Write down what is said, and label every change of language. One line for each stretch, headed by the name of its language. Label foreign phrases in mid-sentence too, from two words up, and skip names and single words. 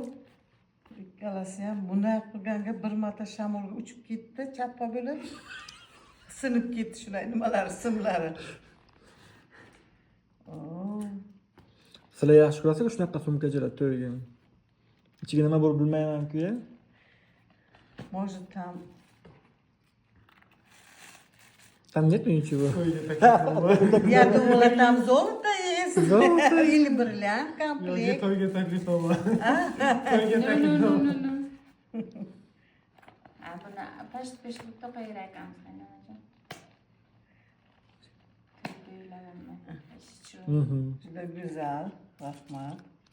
Uzbek: Ikkalasi ham bunday qilganga bir marta shamolga uchib ketdi, chappa bo'lib. Sinib ketdi shunday nimalar, simlari. Sizlar yaxshi ko'rasiz shunaqa sumkachalar to'yga. Ichiga nima bor bilmayman-ku.
Russian: Может там Там нет ничего. я думала там золото есть. Золото? Или бриллиант комплект.
Uzbek: To'yga taklif olma. To'yga taklif olma. No. Buni past-pastlikda qo'yarkanmiz qaynanajon. Juda güzel. Rahmat.